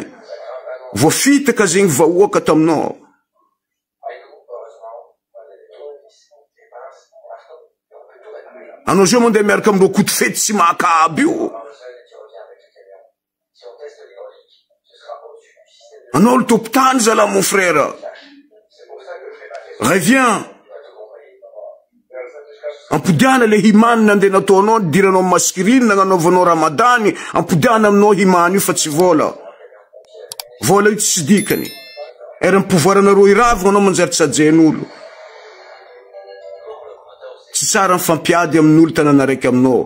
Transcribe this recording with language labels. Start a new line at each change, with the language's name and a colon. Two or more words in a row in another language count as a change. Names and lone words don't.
Malagasy: Voafitaka zegny vahoaka taminao. Anao zio mandeha miaraka amindreo koty fety tsy makaby io. Anao olo topitany zala
French: mon frère.
Malagasy: Reviens. Ampodiana le himany nandeha nataonao, diranao maskriny nagnanaovanao ramadany, ampodiana aminao himany io fa tsy vola. Vola io tsy dikany. Era mpivoaranareo iravagna anao manjary tsajen'olo. Tsy tsara mifampiady amin'olo tanàna raiky aminao.